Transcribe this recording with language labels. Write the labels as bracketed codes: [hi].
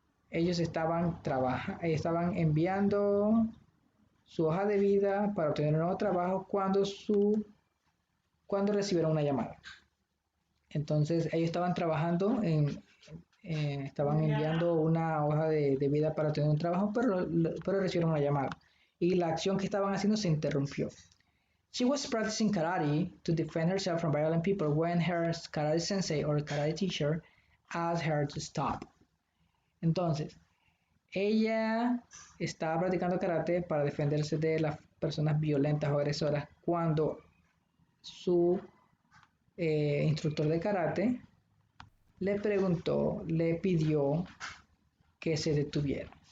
[es] Ellos estaban enviando su hoja de vida para obtener un nuevo trabajo cuando recibieron una llamada. Entonces ellos estaban trabajando estaban enviando una hoja de vida para obtener un trabajo, pero recibieron una llamada. Y la acción que estaban haciendo se interrumpió. [en] She was practicing karate to defend herself from violent people when her karate sensei or karate teacher asked her to stop. [es] Entonces, ella estaba practicando karate para defenderse de las personas violentas o agresoras cuando su instructor de karate le pidió que se detuviera.